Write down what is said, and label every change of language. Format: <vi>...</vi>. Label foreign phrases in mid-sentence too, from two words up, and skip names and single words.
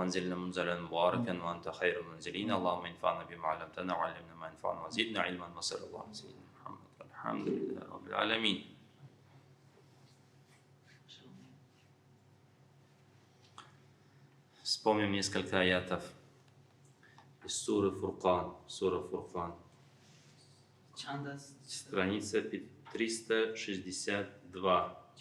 <ar>وأنزلنا منزلا مباركا وأنت خير المنزلين اللهم انفعنا بما علمتنا وعلمنا ما ينفعنا وزدنا علما وصلى الله على سيدنا محمد والحمد لله رب العالمين.</ar> <ru>Вспомним несколько аятов из суры Фуркан. Сура Фуркан. Страница 362.</ru>